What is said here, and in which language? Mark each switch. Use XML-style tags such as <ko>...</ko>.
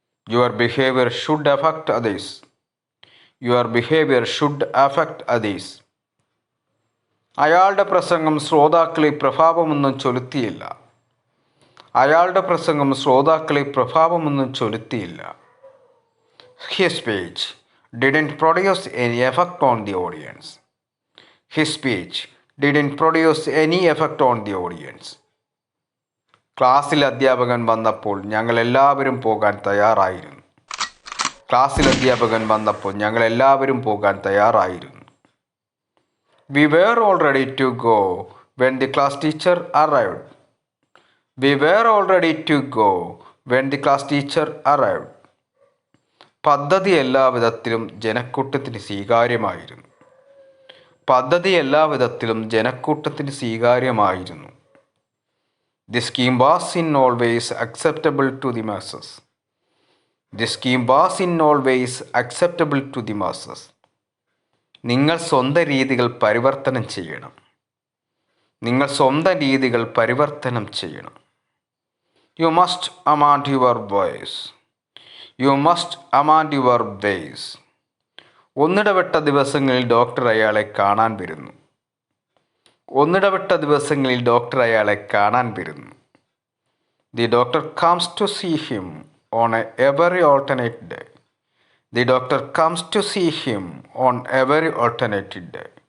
<en>Your behaviour should affect others. Your behaviour should affect others.</en> <ml>അയാളുടെ പ്രസംഗം ശ്രോതാക്കളിൽ പ്രഭാവമൊന്നും ചെലുത്തിയില്ല. അയാളുടെ പ്രസംഗം ശ്രോതാക്കളിൽ പ്രഭാവമൊന്നും ചെലുത്തിയില്ല.</ml> <en>His speech didn't produce any effect on the audience. His speech didn't produce any effect on the audience.</en> <ml>ക്ലാസ്സിൽ അധ്യാപകൻ വന്നപ്പോൾ ഞങ്ങൾ എല്ലാവരും പോകാൻ തയ്യാറായിരുന്നു. ക്ലാസ്സിൽ അധ്യാപകൻ വന്നപ്പോൾ ഞങ്ങൾ എല്ലാവരും പോകാൻ തയ്യാറായിരുന്നു.</ml> <en>We were all ready to go when the class teacher arrived. We were all ready to go when the class teacher arrived.</en> <ml>പദ്ധതി എല്ലാവിധത്തിലും ജനക്കൂട്ടത്തിന് സ്വീകാര്യമായിരുന്നു. പദ്ധതി എല്ലാവിധത്തിലും ജനക്കൂട്ടത്തിന് സ്വീകാര്യമായിരുന്നു.</ml> <en>The scheme was in all ways acceptable to the masses. The scheme was in all ways acceptable to the masses.</en> <ml>നിങ്ങൾ സ്വന്തം രീതികൾ പരിവർത്തനം ചെയ്യണം. നിങ്ങൾ സ്വന്തം രീതികൾ പരിവർത്തനം ചെയ്യണം.</ml> <en>You must amend your voice. You must amend your ways.</en> <ml>ഒന്നിടവിട്ട ദിവസങ്ങളിൽ ഡോക്ടർ അയാളെ കാണാൻ വരുന്നു. ഒന്നിടവിട്ട ദിവസങ്ങളിൽ ഡോക്ടർ അയാളെ കാണാൻ വരുന്നു.</ml> <en>The doctor comes to see him on every alternate day. The doctor comes to see him on every alternative day.</en>